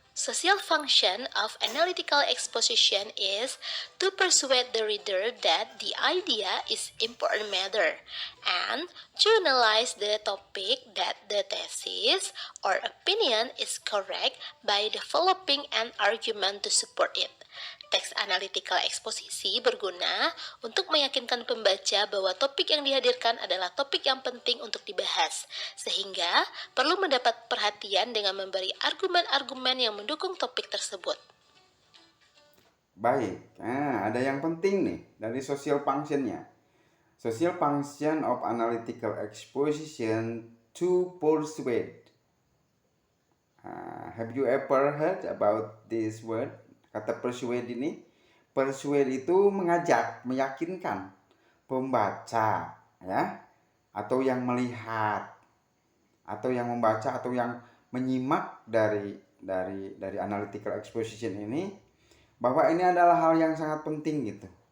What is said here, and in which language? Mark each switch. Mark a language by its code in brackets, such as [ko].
[en] Social function of analytical exposition is to persuade the reader that the idea is important matter and to analyze the topic that the thesis or opinion is correct by developing an argument to support it. [id] Teks analytical eksposisi berguna untuk meyakinkan pembaca bahwa topik yang dihadirkan adalah topik yang penting untuk dibahas, sehingga perlu mendapat perhatian dengan memberi argumen-argumen yang mendukung topik tersebut. Baik, ada yang penting nih dari social function-nya. [en] Social function of analytical exposition to persuade. Have you ever heard about this word? [id] Kata persuade ini, persuade itu mengajak, meyakinkan pembaca ya, atau yang melihat, atau yang membaca, atau yang menyimak dari analytical exposition ini, bahwa ini adalah hal yang sangat penting gitu.